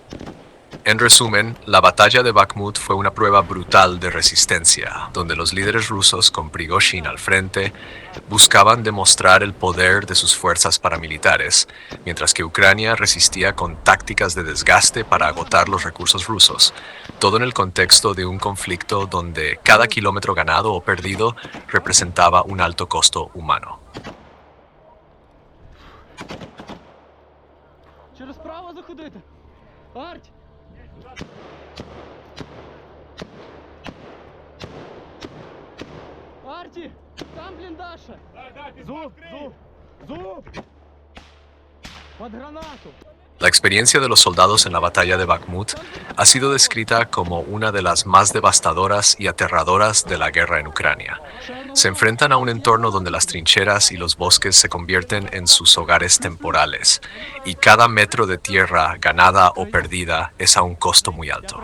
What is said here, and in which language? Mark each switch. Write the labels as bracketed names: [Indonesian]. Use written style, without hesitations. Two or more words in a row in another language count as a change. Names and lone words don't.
[Spanish] En resumen, la batalla de Bakhmut fue una prueba brutal de resistencia, donde los líderes rusos, con Prigozhin al frente, buscaban demostrar el poder de sus fuerzas paramilitares, mientras que Ucrania resistía con tácticas de desgaste para agotar los recursos rusos, todo en el contexto de un conflicto donde cada kilómetro ganado o perdido representaba un alto costo humano. [Ukrainian] Через право заходити. Арті. Арті, там бліндаж. Зуб. Под гранату. [Spanish] La experiencia de los soldados en la batalla de Bakhmut ha sido descrita como una de las más devastadoras y aterradoras de la guerra en Ucrania. Se enfrentan a un entorno donde las trincheras y los bosques se convierten en sus hogares temporales, y cada metro de tierra ganada o perdida es a un costo muy alto.